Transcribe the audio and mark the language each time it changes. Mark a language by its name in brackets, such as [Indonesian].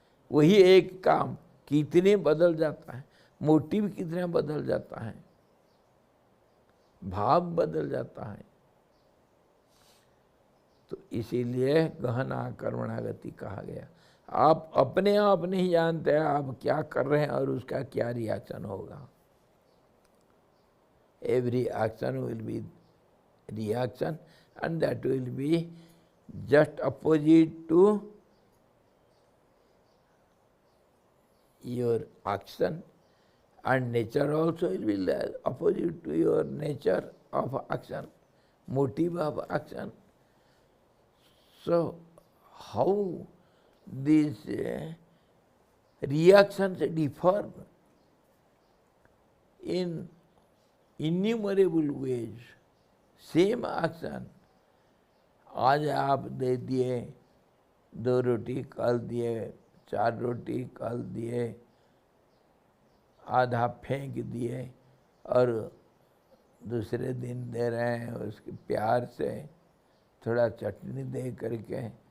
[Hindi] वही एक काम कितने बदल जाता है, मोटिव कितना बदल जाता है, भाव बदल जाता है। तो इसीलिए गहना कर्मणागति कहा गया। आप अपने आप नहीं जानते हैं आप क्या कर रहे हैं और उसका क्या रिएक्शन होगा। [English] Every action will be reaction, and that will be just opposite to your action, and nature also will be opposite to your nature of action, motive of action. So how these reactions differ in innumerable ways. Same action, [Hindi] आज आप दे दिए 2 रोटी, कल दिए 4 रोटी, कल दिए आधा फेंक दिए, और दूसरे दिन दे रहे हैं उसके प्यार से थोड़ा चटनी दे करके।